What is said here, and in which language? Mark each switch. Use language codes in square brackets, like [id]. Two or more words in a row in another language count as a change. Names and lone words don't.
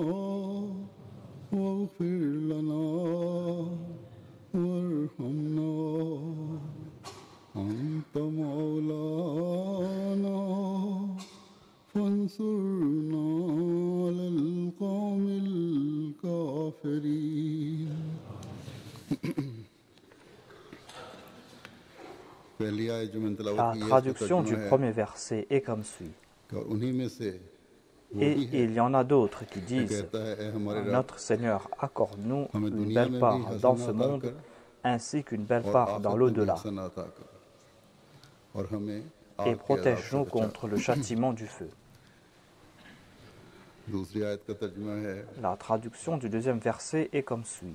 [ar] واغفر لنا وارحمنا أنت مولانا فانصرنا على القوم الكافرين. [hi] पहली आयत जो मैंने तलावत की है, [fr] La traduction du premier verset est comme suit. [hi] और उन्हीं में से [fr] Et il y en a d'autres qui disent, notre Seigneur, accorde-nous une belle part dans ce monde ainsi qu'une belle part dans l'au-delà et protège-nous contre le châtiment du feu. La traduction du deuxième verset est comme suit.